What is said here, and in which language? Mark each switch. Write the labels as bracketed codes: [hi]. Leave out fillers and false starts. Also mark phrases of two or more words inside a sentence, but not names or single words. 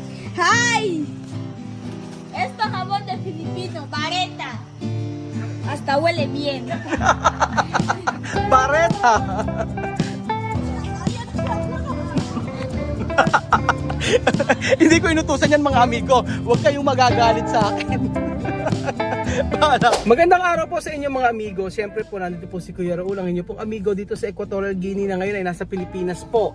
[es] ¡Ay! Esto es jabón de filipino, Bareta. Hasta huele bien. Bareta! [tl] Hindi ko inutusan yan mga amigo. Huwag kayong magagalit sa akin. Magandang araw po sa inyo mga amigo. Siyempre po nandito po si Kuya Raul, ang inyo pong amigo dito sa Equatorial Guinea na ngayon ay nasa Pilipinas po.